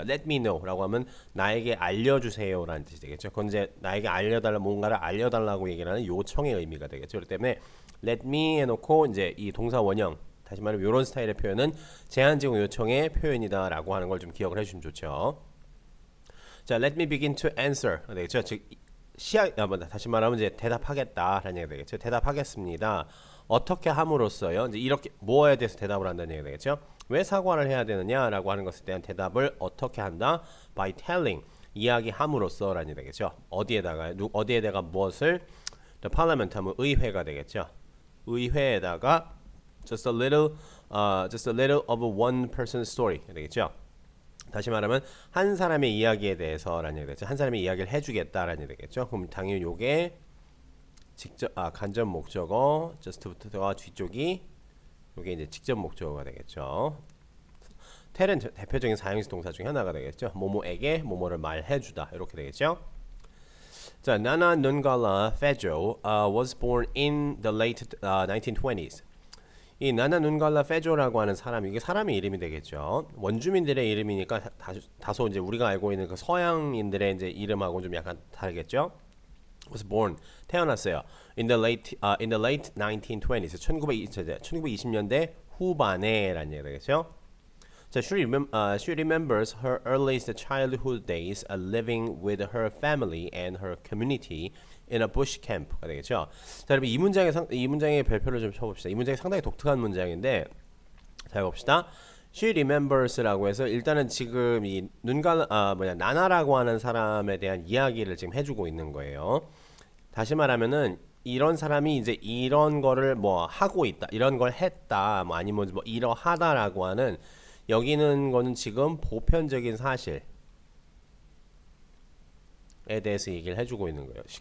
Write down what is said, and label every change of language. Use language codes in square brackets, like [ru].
[en] Let me know [ko] 라고 하면 나에게 알려주세요라는 뜻이 되겠죠. 그건 이제 나에게 뭔가를 알려달라고 얘기를 하는 요청의 의미가 되겠죠. 그렇기 때문에 [en] let me [ko] 해놓고 이제 이 동사 원형, 다시 말하면 이런 스타일의 표현은 제한 제공 요청의 표현이다라고 하는 걸 좀 기억을 해주시면 좋죠. [en] 자, let me begin to answer [ko] 되겠죠. 즉 다시 말하면 이제 대답하겠다라는 얘기가 되겠죠. 대답하겠습니다. 어떻게 함으로써요? 이제 이렇게 뭐에 대해서 대답을 한다는 얘기가 되겠죠. 왜 사과를 해야 되느냐라고 하는 것에 대한 대답을 어떻게 한다? [en] By telling, [ko] 이야기함으로써라는 얘기가 되겠죠. 어디에다가 무엇을? [en] The Parliament [ko] 하면 의회가 되겠죠. 의회에다가 [en] just a little of one person's story [ko] 되겠죠. 다시 말하면 한 사람의 이야기에 대해서라는 얘기 되겠죠. 한 사람의 이야기를 해주겠다라는 얘기 되겠죠. 그럼 당연히 요게 간접 목적어 just부터가 뒤쪽이 요게 이제 직접 목적어가 되겠죠. tell은 대표적인 사형식 동사 중에 하나가 되겠죠. 뭐뭐에게 뭐뭐를 말해주다 이렇게 되겠죠. [en] 자, Nana Nungala Fejo was born in the late 1920s. [ko] 이 나나 눈갈라 페조라고 하는 사람, 이게 사람의 이름이 되겠죠. 원주민들의 이름이니까 다소 이제 우리가 알고 있는 그 서양인들의 이제 이름하고 좀 약간 다르겠죠. [en] was born, [ko] 태어났어요. [en] in the late 1920s, [ko] 1920년대 후반에라는 얘기가 되겠죠. [en] 자, she remembers her earliest childhood days living with her family and her community in a bush camp가 [ko] 되겠죠. 자, 여러분 이 문장의 별표를 좀 쳐봅시다. 이 문장이 상당히 독특한 문장인데, 잘 봅시다. [en] She remembers [ko] 라고 해서 일단은 지금 이 나나라고 하는 사람에 대한 이야기를 지금 해주고 있는 거예요. 다시 말하면은 이런 사람이 이제 이런 거를 뭐 하고 있다, 이런 걸 했다, 뭐 아니면 뭐 이러하다라고 하는, 여기는 거는 지금 보편적인 사실에 대해서 얘기를 해주고 있는 거예요.